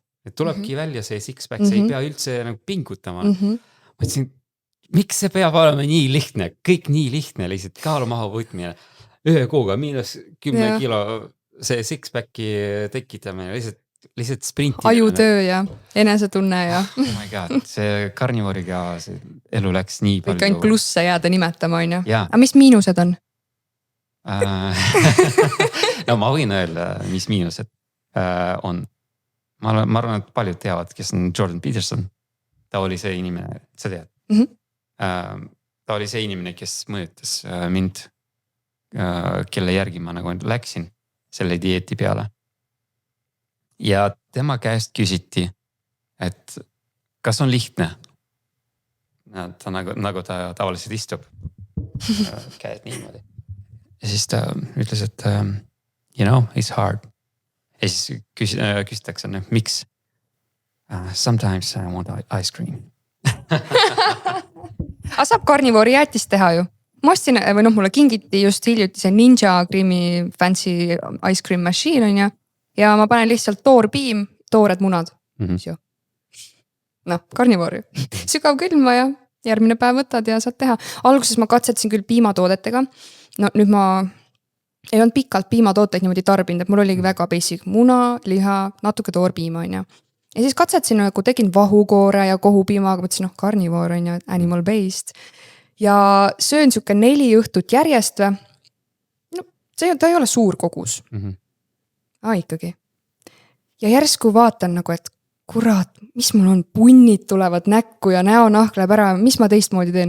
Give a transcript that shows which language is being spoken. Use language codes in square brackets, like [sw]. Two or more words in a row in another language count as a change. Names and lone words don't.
[et] Et tulebki välja see six-pack, see ei pea üldse nagu pingutama. Mõtlesin, miks see peab olema nii lihtne, kõik nii lihtne, lihtsalt kaalu maha võtmine. Ühe kuuga -10 kilo see six-packi tekitamine, lihtsalt sprintimine. Ajutöö ja enesetunne ja. [en] Oh my god, [et] see karnivooriga see elu läks nii palju. Kõik ainult plusse jääda nimetama, on ju. Jaa. Aga mis miinused on? No ma võin öelda, mis miinused on. Ma arvan, et paljud teavad, kes on Jordan Peterson. Ta oli see inimene, sa tead. Ta oli see inimene, kes mõjutas mind, kelle järgi ma nagu läksin selle dieeti peale. Ja tema käest küsiti, et kas on lihtne. Ta nagu ta tavaliselt istub käed niimoodi. Ja siis ta ütles, et [en] you know, it's hard. [et] Ja siis küsitakse, miks? [en] Sometimes I want ice cream. [et] Aga saab karnivoori jäätist teha ju. Ma ostsin, või mulle kingiti just hiljuti see Ninja Creamy [en] fancy ice cream machine [et] on ju. Ja ma panen lihtsalt toorpiim, toored munad. No, karnivoori. Sügav külma ja järgmine päev võtad ja saad teha. Alguses ma katsetasin küll piimatoodetega. No nüüd ma ei olnud pikalt piimatooteid niimoodi tarbinud, et mul oligi väga basic muna, liha, natuke toorpiima on ju. Ja siis katsetasin, kui tegin vahukoore ja kohupiima, aga mõtlesin, karnivoor on ju, [en] animal based. [et] Ja söön siuke 4 õhtut järjest või. No, ta ei ole suur kogus. Ikkagi. Ja järsku vaatan nagu, et kurat, mis mul on, punnid tulevad näkku ja näonahk läheb ära, mis ma teistmoodi teen?